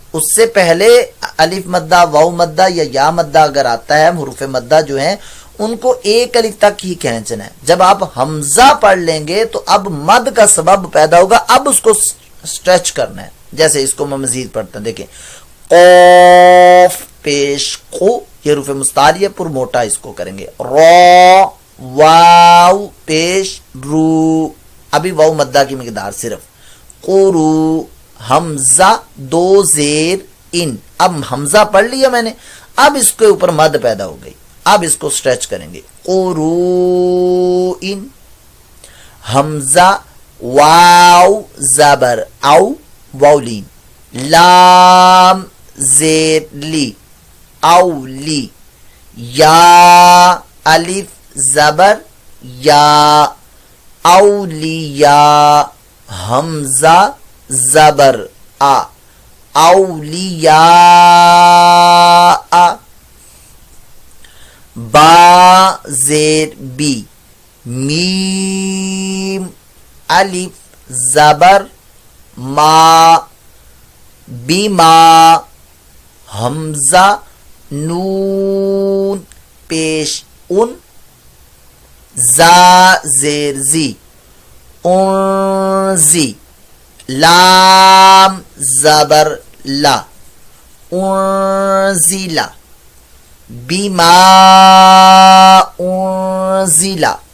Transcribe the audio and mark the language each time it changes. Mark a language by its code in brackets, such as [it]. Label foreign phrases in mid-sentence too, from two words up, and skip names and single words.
[ur] اس سے پہلے الف مدہ، واو مدہ یا مدہ اگر آتا ہے، حروف مدہ جو ہیں ان کو ایک الف تک ہی کھینچنا ہے. جب آپ حمزہ پڑھ لیں گے تو اب مد کا سبب پیدا ہوگا، اب اس کو سٹریچ کرنا ہے. جیسے اس کو میں مزید پڑھتا ہوں، دیکھیں قوف پیش قو، یہ حروف مستعلیہ پر موٹا اس کو کریں گے. را واو پیش رو، ابھی واو مدہ کی مقدار صرف. قرو حمزہ دو زیر ان، اب حمزہ پڑھ لیا میں نے، اب اس کے اوپر مد پیدا ہو گئی، اب اس کو سٹریچ کریں گے. قرو ان حمزہ واو زبر او، واولین، لام زیر لی اولی، یا الف زبر یا، اولیاء حمزہ زبر آ، اولیاء، با زیر بی، میم الف زبر ما، بیما حمزہ نون پیش ان، زا زیر زی انزی، لام زبر لا انزیلا، [ar] بیما انزیلا،